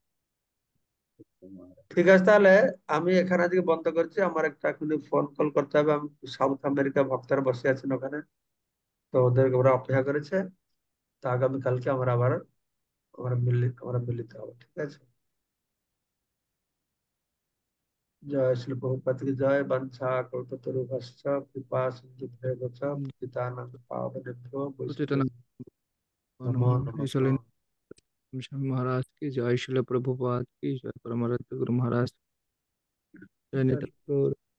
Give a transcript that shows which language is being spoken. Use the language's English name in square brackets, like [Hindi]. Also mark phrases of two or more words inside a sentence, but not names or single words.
[Bangla] ঠিক আছে, তাহলে আমি এখানে আজকে বন্ধ করছি, আমার একটা এখনই ফোন কল করতে হবে, আমি সাউথ আমেরিকা ভক্তরা বসে আছেন ওখানে, তো ওদের ওরা অপেক্ষা করেছে। তো আগামীকালকে আমরা মিলিত হবো, ঠিক আছে? জয় শ্রী প্রভুপাদ কি জয়, [Sanskrit] বাঞ্ছা কল্পতরুভ্যশ্চ কৃপা সিন্ধুভ্যেব চ পতিতানাং পাবনেভ্যো সচেতন বৈষ্ণবেভ্যো নমঃ। নমো এই নমঃ। [Bangla] চলেন স্বামী মহারাজ কি জয়, শিল প্রভুপাদ কি জয়, পরমারাধ্য গুরু মহারাজ জয়, নিতাই গৌর।